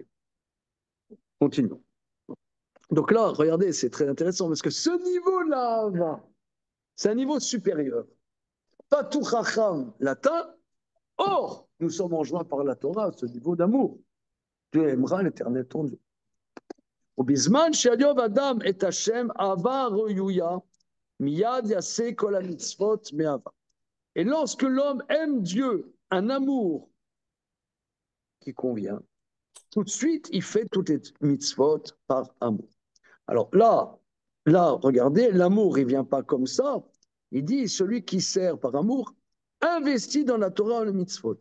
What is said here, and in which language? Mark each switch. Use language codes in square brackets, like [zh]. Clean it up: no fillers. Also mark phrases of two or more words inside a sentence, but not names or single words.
[fr] Continuons. Donc là, regardez, c'est très intéressant parce que ce niveau-là, c'est un niveau supérieur. Pas tout Chacham l'atteint. Or, nous sommes enjoints par la Torah à ce niveau d'amour. Tu aimeras l'Éternel ton Dieu. [he] ובזמן שאיוב אדם את השם אהבה ראויה, מיד יעשה כל המצוות מאהבה. [fr] Et lorsque l'homme aime Dieu, un amour qui convient, tout de suite, il fait toutes les mitzvot par amour. Alors là, regardez, l'amour, il ne vient pas comme ça. Il dit, celui qui sert par amour, investit dans la Torah le mitzvot.